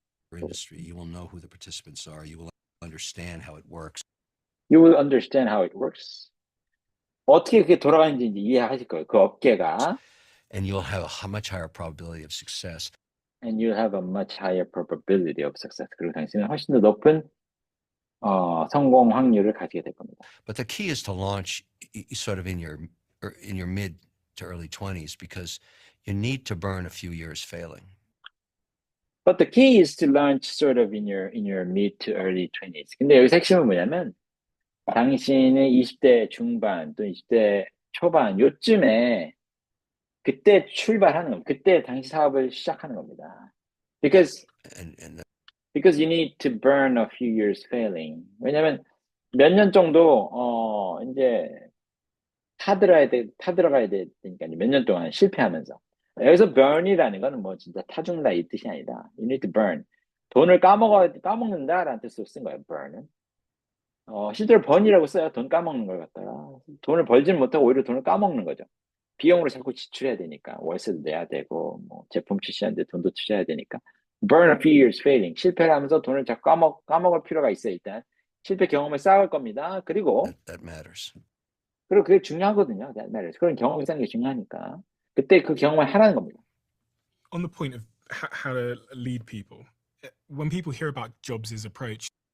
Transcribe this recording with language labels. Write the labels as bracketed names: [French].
[English] Your industry, you will know who the participants are. You will understand how it works. You will understand how it works. [Korean] 어떻게 그게 돌아가는지 이제 이해하실 거예요. 그 업계가. [English] And you'll have a much higher probability of success. And you have a much higher probability of success. [Korean] 그리고 당신은 훨씬 더 높은 성공 확률을 가지게 될 겁니다. [English] But the key is to launch sort of in your mid to early 20s, because you need to burn a few years failing. But the key is to launch sort of in your mid to early 20s. [Korean] 근데 여기서 핵심은 뭐냐면 당신의 20대 중반 또 20대 초반 요쯤에 그때 출발하는 겁니다. 그때 당시 사업을 시작하는 겁니다. [English] Because you need to burn a few years failing. [Korean] 왜냐면 몇 년 정도 이제 타들어가야 되니까 몇 년 동안 실패하면서. 여기서 burn이라는 거는 뭐 진짜 타죽는다 이 뜻이 아니다. [English] You need to burn. [Korean] 돈을 까먹는다라는 뜻으로 쓴 거예요. burn은. 실제로 burn이라고 써요. 돈 까먹는 걸 갖다가. 돈을 벌지는 못하고 오히려 돈을 까먹는 거죠. 비용으로 자꾸 지출해야 되니까 월세도 내야 되고 뭐 제품 출시하는데 돈도 투자해야 되니까. [English] burn a few years failing. [Korean] 실패를 하면서 돈을 자꾸 까먹을 필요가 있어요. 일단 실패 경험을 쌓을 겁니다. 그리고 [English] that matters. [Korean] 그리고 그게 중요하거든요. [English] that matters. [Korean] 그런 경험이 쌓는 게 중요하니까 그때 그 경험을 하라는 겁니다. [English] On the point of how to lead people, when people hear about Jobs' approach,